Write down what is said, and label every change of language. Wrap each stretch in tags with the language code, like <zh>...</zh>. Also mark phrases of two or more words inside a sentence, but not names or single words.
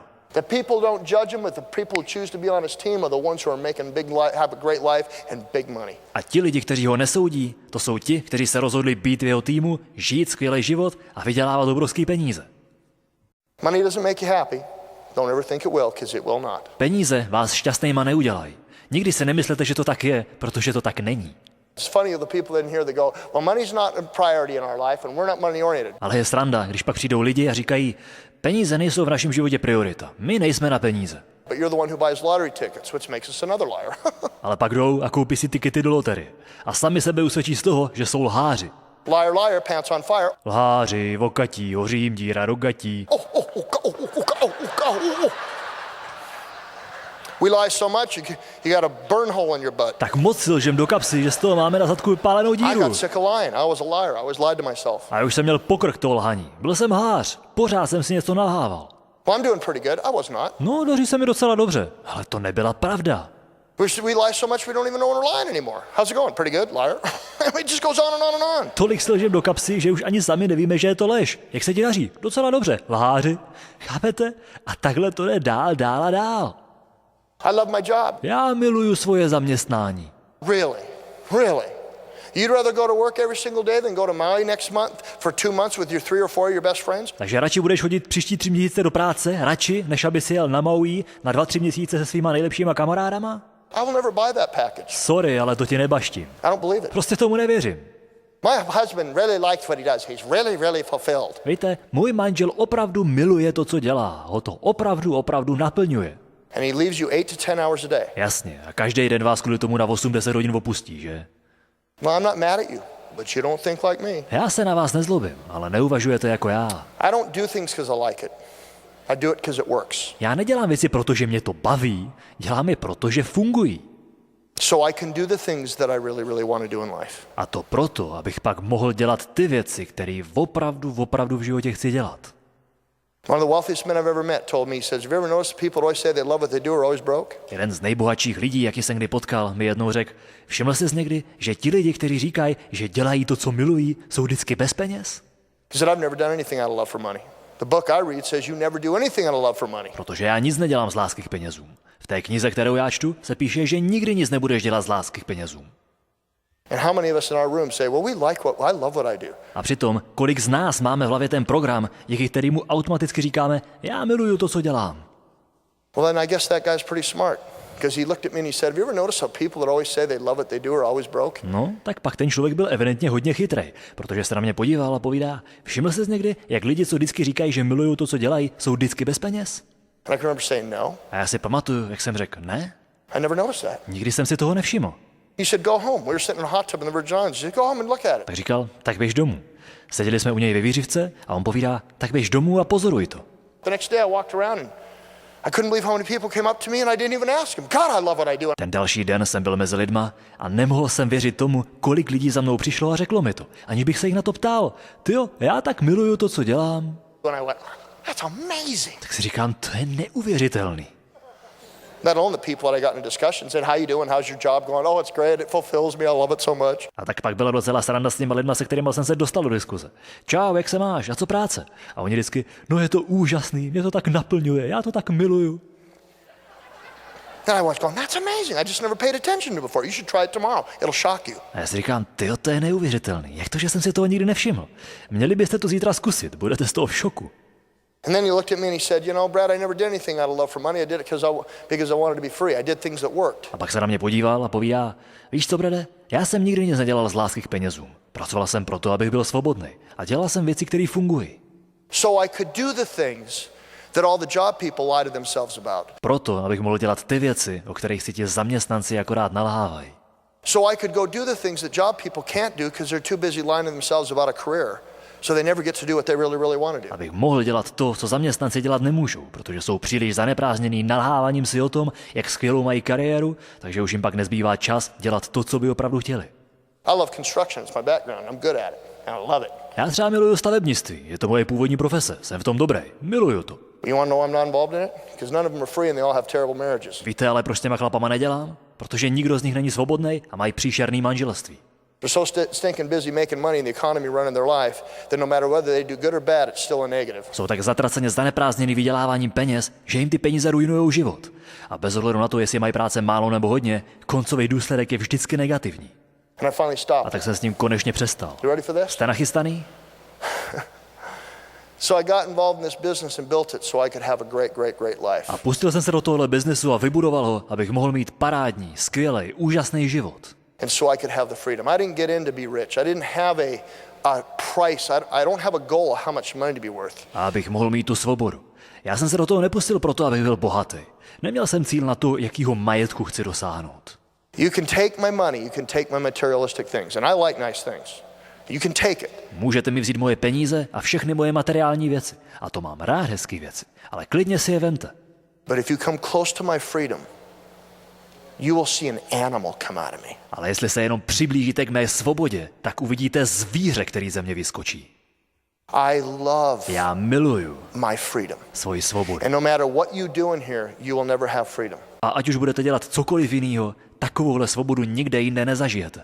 <en>The people don't judge him, but the people who choose to be on his team are the ones who are making have a great life and big money.</en> <cs>A ti lidi, kteří ho nesoudí, to jsou ti, kteří se rozhodli být v jeho týmu, žít skvělý život a vydělávat obrovský peníze.</cs> <en>Money doesn't make you happy. Don't ever think it will, because it will not.</en> <cs>Peníze vás šťastnýma neudělají. Nikdy si nemyslete, že to tak je, protože to tak není.</cs> <en>It's funny of the people in here that go, well, money's not a priority in our life and we're not money oriented.</en> <cs>Ale je sranda, když pak přijdou lidi a říkají, peníze nejsou v našem životě priorita. My nejsme na peníze.</cs> <en>But you're the one who buys lottery tickets, which makes us another liar.</en> <cs>Ale pak jdou a koupí si tikety do loterie. A sami sebe usvědčí z toho, že jsou lháři.</cs> <en>Liar, liar, pants on fire.</en> <cs>Lháři, vokatí, hoří jim díra do gatí.</cs> <en>We lie so much, you got a burn hole in your butt.</en> <cs>Tak moc si lžem do kapsy, že z toho máme na zadku pálenou</cs> <en>I</en> <cs>díru.</cs> <en>got sick of lying. I was a liar. I always lied to myself.</en> <cs>A já už jsem měl pokrk toho lhaní. Byl jsem lhář. Pořád jsem si něco nalhával.</cs> <en>Well, I'm doing pretty good. I was not.</en> <cs>No, daří se mi docela dobře. Ale to nebyla pravda.</cs> <en>We lie so much we don't even know when we're lying anymore. How's it going? Pretty good, liar. It just goes on and on and on.</en> <cs>Tolik si lžem do kapsy, že už ani sami nevíme, že je to lež. Jak se ti daří? Docela dobře. Lháři. Chápete? A takhle to jde dál, dál a dál.</cs> <en>I love my job.</en> <cs>Já miluju svoje zaměstnání.</cs> <en>Really? Really? You'd rather go to work every single day than go to Maui next month for 2 months with your 3 or 4 of your best friends?</en> <cs>Takže radši budeš chodit příští 3 měsíce do práce, radši, než aby si jel na Maui na 2-3 měsíce se svýma nejlepšíma kamarádama?</cs> <en>I will never buy that package.</en> <cs>Sorry, ale to ti nebaštím.</cs> <en>I don't believe it.</en> <cs>Prostě tomu nevěřím.</cs> <en>My husband really likes what he does. He's really, really fulfilled.</en> <cs>Víte, můj manžel opravdu miluje to, co dělá. Ho to opravdu naplňuje.</cs> <en>And he leaves you 8 to 10 hours a day.</en> <cs>Jasně, a každý den vás kvůli tomu na 8-10 hodin opustí, že?</cs> <en>Well, I'm not mad at you, but you don't think like me.</en> <cs>Já se na vás nezlobím, ale neuvažujete jako já.</cs> <en>I don't do things because I like it. I do it because it works.</en> <cs>Já nedělám věci, protože mě to baví, dělám je proto, že fungují.</cs> <en>So I can do the things that I really, really want to do in life.</en> <cs>A to proto, abych pak mohl dělat ty věci, které opravdu v životě chci dělat.</cs> <en>One of the wealthiest men I've ever met told me, he says, have you ever noticed people always say they love what they do are always broke?</en> <cs>Jeden z nejbohatších lidí, jaký jsem kdy potkal, mi jednou řekl, všiml jsi někdy, že ti lidi, kteří říkají, že dělají to, co milují, jsou vždycky bez peněz?</cs> <en>He said, I've never done anything out of love for money. The book I read says you never do anything out of love for money.</en> <cs>Protože já nic nedělám z lásky k penězům. V té knize, kterou já čtu, se píše, že nikdy nic nebudeš dělat z lásky k penězům.</cs> <en>And how many of us in our room say, well, I love what I do.</en> <cs>A přitom, kolik z nás máme v hlavě ten program, díky kterému automaticky říkáme, já miluju to, co dělám.</cs> <en>Well, then I guess that guy's pretty smart. Because he looked at me and he said, have you ever noticed how people that always say they love what they do are always broke?</en> <cs>No, tak pak ten člověk byl evidentně hodně chytrý, protože se na mě podíval a povídá, všiml jsi někdy, jak lidi, co vždycky říkají, že milují to, co dělají, jsou vždycky bez peněz?</cs> <en>And I can remember saying no.</en> <cs>A já si pamatuju, jak jsem řekl, ne,</cs> <en>I never noticed that.</en> <cs>nikdy jsem si toho nevšiml.</cs> <en>He said, go home. We were sitting in a hot tub in the Virgin Islands. He said, go home and look at it.</en> <cs>Tak říkal, tak běž domů. Seděli jsme u něj ve výřivce a on povídá, tak běž domů a pozoruj to.</cs> <en>The next day I walked around and I couldn't believe how many people came up to me and I didn't even ask them. God, I love what I do.</en> <cs>Ten další den jsem byl mezi lidma a nemohl jsem věřit tomu, kolik lidí za mnou přišlo a řeklo mi to, aniž bych se jich na to ptal. Tyjo, já tak miluju to, co dělám.</cs> <en>And I went, that's amazing.</en> <cs>Tak si říkám, to je neuvěřitelný.</cs> <en>Not only the people that I got in discussion said, how you doing, how's your job going? Oh, it's great, it fulfills me, I love it so much.</en> <cs>A tak pak byla docela sranda s těma lidma, se kterými jsem se dostal do diskuze. Čau, jak se máš? A co práce? A oni vždycky, no je to úžasný, mě to tak naplňuje, já to tak miluju.</cs> <en>And I was going, that's amazing, I just never paid attention to it before. You should try it tomorrow, it'll shock you.</en> <cs>A já si říkám, tyjo, to je neuvěřitelný. Jak to, že jsem si toho nikdy nevšiml? Měli byste to zítra zkusit, budete z toho v šoku.</cs> <en>And then he looked at me and he said, you know, Brad, I never did anything out of love for money. I did it because I wanted to be free. I did things that worked.</en> <cs>A pak se na mě podíval a povídá, víš co, Brade, já jsem nikdy nic nedělal z lásky k penězům. Pracoval jsem proto, abych byl svobodný. A dělal jsem věci, které fungují.</cs> <en>So I could do the things that all the job people lie to themselves about.</en> <cs>Proto, abych mohl dělat ty věci, o kterých si ti zaměstnanci akorát nalhávají.</cs> <en>So I could go do the things that job people can't do because they're too busy lying to themselves about a career. So they never get to do what they really want to do.</en> <cs>Abych mohl dělat to, co zaměstnanci dělat nemůžou, protože jsou příliš zaneprázdněný nalháváním si o tom, jak skvělou mají kariéru, takže už jim pak nezbývá čas dělat to, co by opravdu chtěli.</cs> <en>I love construction, it's my background. I'm good at it. And I love it.</en> <cs>Já třeba miluju stavebnictví, je to moje původní profese, jsem v tom dobrý, miluju to.</cs> <en>You want to know I'm not involved in it? Because none of them are free and they all have terrible marriages.</en> <cs>Víte ale, proč s těma chlapama nedělám? Protože nikdo z nich není svobodný a mají příšerný manželství.</cs> <en>They're so stinking busy making money in the economy running their life that no matter whether they do good or bad, it's still a negative.</en> <cs>Jsou tak zatraceně zaneprázdněný vyděláváním peněz, že jim ty peníze ruinujou život. A bez ohledu na to, jestli mají práce málo nebo hodně, koncový důsledek je vždycky negativní.</cs> <en>And I finally</en> <cs>A</cs> <en>stopped.</en> <cs>tak jsem s ním konečně přestal.</cs> <en>You ready for this?</en> <cs>Jste nachystaný?</cs> <en>So I got involved in this business and built it so I could have a great life. A pustil jsem se do tohohle biznesu a vybudoval ho, abych mohl mít parádní, skvělý, úžasný život. And so I could have the freedom. I didn't get in to be rich. I didn't have a price. I don't have a goal of how much money to be worth.</en> <cs>A abych mohl mít tu svobodu. Já jsem se do toho nepustil proto, abych byl bohatý. Neměl jsem cíl na to, jakýho majetku chci dosáhnout.</cs> <en>You can take my money, you can take my materialistic things, and I like nice things. You can take it.</en> <cs>Můžete mi vzít moje peníze a všechny moje materiální věci. A to mám rád, hezký věci. Ale klidně si je vemte.</cs> <en>But if you come close to my freedom, you will see an animal come out of me.</en> <cs>Ale jestli se jenom přiblížíte k mé svobodě, tak uvidíte zvíře, který ze mě vyskočí.</cs> <en>I love</en> <cs>Já miluju</cs> <en>my freedom.</en> <cs>svoji svobodu.</cs> <en>And no matter what you do in here, you will never have freedom.</en> <cs>A ať už budete dělat cokoliv jiného, takovouhle svobodu nikde jinde nezažijete.</cs>